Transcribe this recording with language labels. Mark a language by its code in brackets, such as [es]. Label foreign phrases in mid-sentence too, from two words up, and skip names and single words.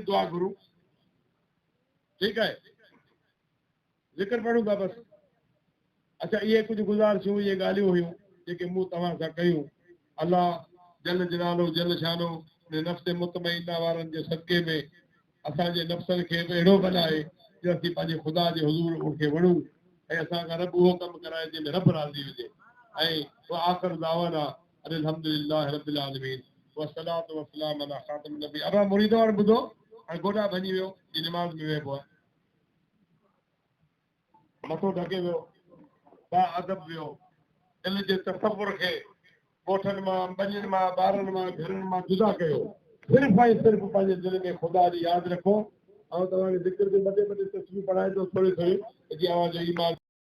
[sd] दुआ गुरु ठीकु आहे ज़िक्र पढ़ूं था बसि अच्छा इहे कुझु गुज़ारिशूं इहे ॻाल्हियूं हुयूं जेके मूं तव्हां सां कयूं [ar] الله جل جلاله جل شانه [sd] नफ़्स मुतमइना वारनि जे सदके में असांजे नफ़्सनि खे बि अहिड़ो बनाए जो असीं पंहिंजे ख़ुदा जे हुज़ूर उनखे वणूं ऐं असां खां रब उहो कमु कराए जंहिंमें रब राज़ी हुजे ऐं [ar] آخر دعوانا الحمد لله رب العالمين والصلاة والسلام على خاتم نبي [sd] अबा मुरीदो हाणे ॿुधो हाणे गोॾा भञी वियो ही निमाज़ में वेहबो आहे मथो ढके वियो बा अदब वियो दिल जे तसव्वुर खे ॻोठनि मां बनियुनि मां ॿारनि मां घरनि मां जुदा कयो सिर्फ़ु ऐं सिर्फ़ु पंहिंजे दिलि में ख़ुदा जी यादि रखो ऐं तव्हांखे ज़िक्र जो ॿ टे तस्वीरूं पढ़ाए थो थोरी थोरी जीअं आवाज़ ईमान